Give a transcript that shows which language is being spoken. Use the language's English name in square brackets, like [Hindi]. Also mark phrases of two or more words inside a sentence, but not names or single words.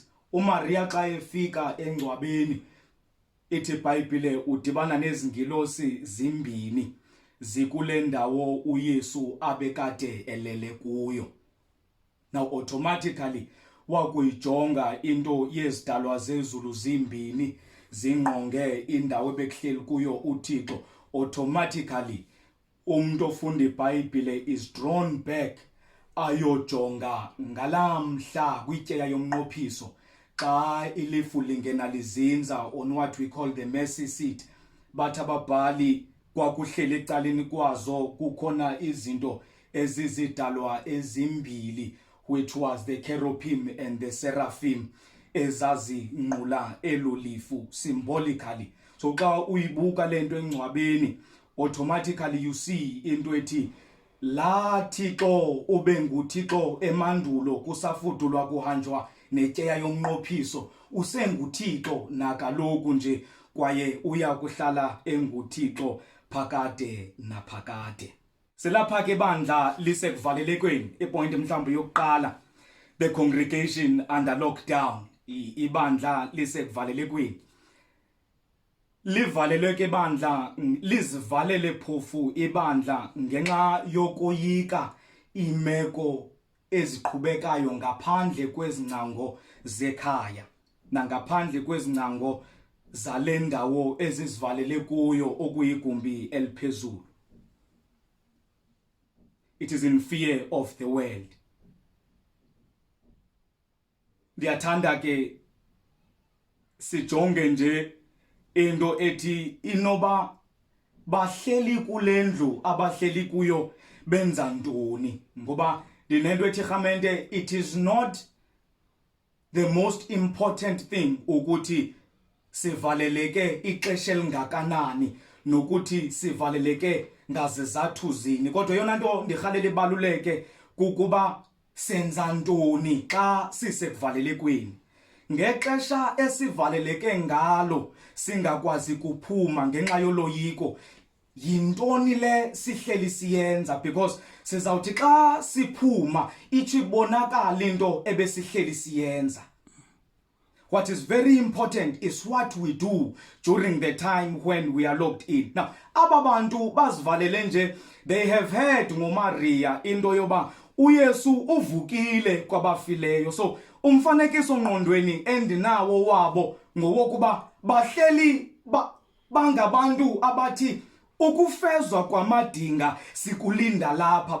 [Xhosa] uMaria xa efika engcwabeni ithi iBhayibhile udibana nezingilosi zimbini zikule ndawo uYesu abekade elele kuyo. [English] Now automatically [Xhosa] wakuyijonga into yezidalwa zezulu zimbini zingqonge indawo ebekuhleli kuyo uThixo, automatically umuntu ofunda iBhayibhile [English] is drawn back [Xhosa] ayojonga ngalamhla kwityeya yomnqophiso xa ilifu lingena lizinza [English] on what we call the mercy seat. [Xhosa] Bathi ababhali kwakuhleli ecaleni kwazo kukhona izinto ezizidalwa ezimbili, [English] which was the cherubim and the seraphim, [Xhosa] ezazinqula elolifu symbolically. So xa uyibuka lento engcwabeni [English] automatically you see [Xhosa] into ethi la Thixo ubenguThixo emandulo kusafudulwa kuhanjwa netyeya yomnqophiso usenguThixo nakaloku nje kwaye uyakuhlala enguThixo phakade naphakade. Selapha ke bandla lisekuvalelekweni. Ipoint mhlawumbe yokuqala, [English] the congregation under lockdown. [Xhosa] Ibandla lisekuvalelekweni. Livalelwe ke bandla, lizivalele phofu ibandla ngenxa yokoyika imeko eziqhubekayo ngaphandle kwezingcango zekhaya nangaphandle kwezingcango zale ndawo ezizivalele kuyo okuyigumbi eliphezulu. [English] It is in fear of the world. [Xhosa] Ndiyathanda ke sijonge nje into ethi inoba bahleli kulendlu abahleli kuyo benza ntoni, ngoba dinento ethi khamente, [English] it is not the most important thing [Xhosa] ukuthi sivaleleke ixesha elingakanani nokuthi sivaleleke ngazizathu zini, kodwa yona nto ndirhalela ibaluleke kukuba senza ntoni xa sisekuvalelekweni. Ngexesha esivaleleke ngalo singakwazi kuphuma ngenxa yoloyiko, yintoni le sihleli siyenza? Because sizawuthi xa siphuma ithi ibonakala into ebesihleli siyenza. [English] What is very important is what we do during the time when we are locked in. Now, [Xhosa] aba bantu bazivalele nje, [English] they have heard [Xhosa] ngoMaria into yoba uYesu uvukile kwabafileyo. So umfanekiso ngqondweni endinawo wabo ngowokuba bahleli bangabantu abathi ukufezwa kwamadinga sikulinda lapha.